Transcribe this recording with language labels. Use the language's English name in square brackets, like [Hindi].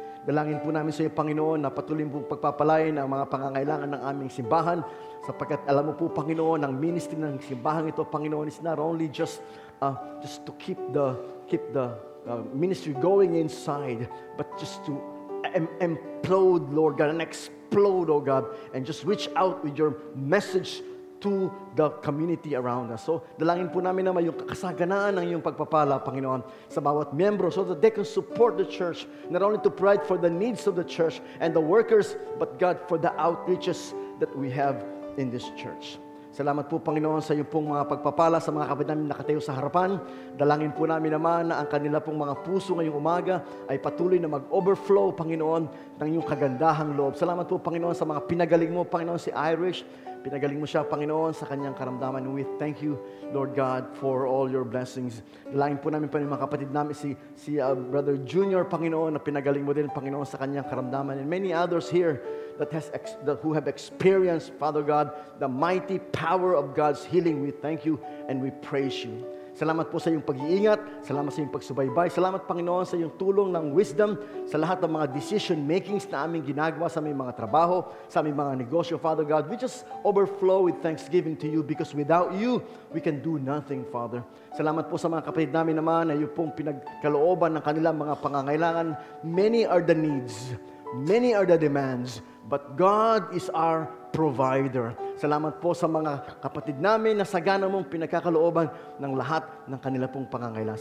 [Filipino] Dalangin po namin sa iyo, Panginoon, na patuloy pong pagpapalain ang mga pangangailangan ng aming simbahan, sapagkat alam mo po, Panginoon, ang ministry ng simbahan ito, Panginoon, [English] is not only just to keep the ministry going inside, but just to implode, Lord God, and explode, oh God, and just reach out with your message to the community around us. So, [Filipino] dalangin po namin naman yung kasaganaan ng iyong pagpapala, Panginoon, sa bawat miyembro [English] so that they can support the church, not only to provide for the needs of the church and the workers, but God, for the outreaches that we have in this church. [Filipino] Salamat po, Panginoon, sa iyong pong mga pagpapala sa mga kapatid namin nakatayo sa harapan. Dalangin po namin naman na ang kanila pong mga puso ngayong umaga ay patuloy na mag-overflow, Panginoon, ng iyong kagandahang loob. Salamat po, Panginoon, sa mga pinagaling mo, Panginoon, si Irish. Pinagaling mo siya, Panginoon, sa kanyang karamdaman. [English] We thank you, Lord God, for all your blessings. [Filipino] Dalangin po namin pa mga kapatid namin, si Brother Junior, Panginoon, na pinagaling mo din, Panginoon, sa kanyang karamdaman. [English] And many others here who have experienced, Father God, the mighty power of God's healing. We thank you and we praise you. [Filipino] Salamat po sa iyong pag-iingat. Salamat sa iyong pagsubaybay. Salamat, Panginoon, sa iyong tulong ng wisdom sa lahat ng mga decision makings na aming ginagawa sa aming mga trabaho, sa aming mga negosyo, Father God. [English] We just overflow with thanksgiving to you because without you, we can do nothing, Father. [Filipino] Salamat po sa mga kapatid namin naman na iyong pong pinagkalooban ng kanilang mga pangangailangan. [English] Many are the needs. Many are the demands. But God is our provider. [Filipino] Salamat po sa mga kapatid namin na sagana mong pinagkakalooban ng lahat ng kanila pong pangangailangan.